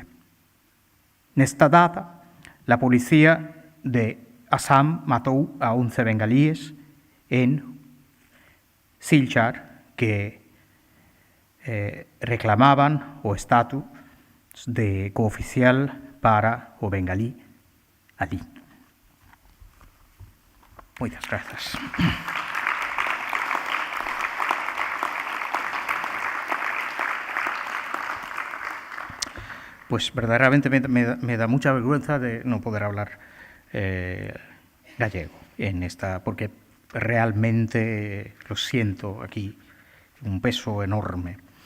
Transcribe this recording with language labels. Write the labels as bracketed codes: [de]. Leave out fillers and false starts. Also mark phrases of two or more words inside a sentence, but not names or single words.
[gl] Nesta data, a policía de Assam matou a 11 bengalíes en Silchar que reclamaban o estatus de cooficial para o bengalí alí. Moitas grazas. [es] Pues verdaderamente me da mucha vergüenza de no poder hablar gallego en esta, porque realmente lo siento aquí, un peso enorme.